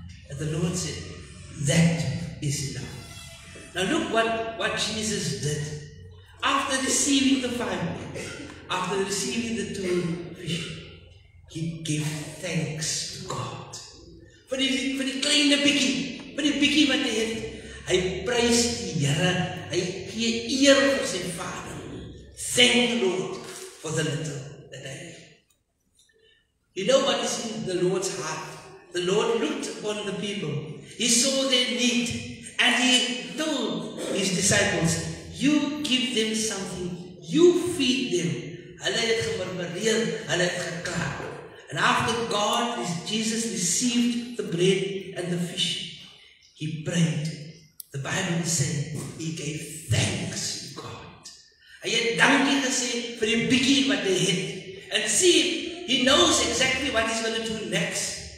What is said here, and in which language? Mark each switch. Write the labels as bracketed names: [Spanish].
[English] And the Lord said, that is enough. Now look what Jesus did. After receiving the 5 meals, after receiving the 2 fish, he gave thanks to God. [Afrikaans] Vir die kleine bietjie, vir die bietjie wat hy het, hy prys die Here, hy gee eer vir sy Vader. [English] Thank the Lord for the little that I have. You know what is in the Lord's heart? The Lord looked upon the people. He saw their need and he told his disciples, you give them something, you feed them. [Afrikaans] Hulle het gemurmureer, hulle het geklaag. [English] And after Jesus received the bread and the fish, he prayed. The Bible is saying he gave thanks to God. [Afrikaans] Hy het dankie gesê vir die bietjie wat hy het. [English] And see, he knows exactly what he's going to do next.